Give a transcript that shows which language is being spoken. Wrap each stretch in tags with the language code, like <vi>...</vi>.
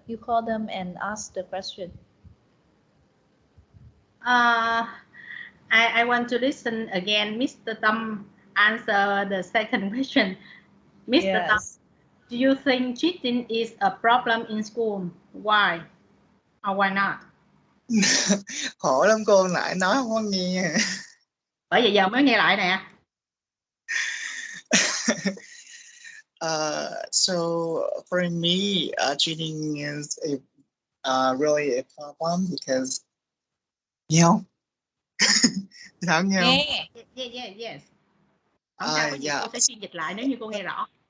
<en>You call them and ask the question. I want to listen again. Mr. Tâm answer the second question. Mr. Tâm, do you think cheating is a problem in school? Why? Or why not?</en> <vi>Khổ lắm cô, nãy nói không có nghe. Bởi vậy giờ mới nghe lại nè.</vi> <en>So for me, cheating is really a problem because, you know,</en> <vi>Thảo nghe không?</vi> <en>Yes.</en> <vi>Không sao, có gì cô sẽ phiên dịch lại nếu như cô nghe rõ.</vi>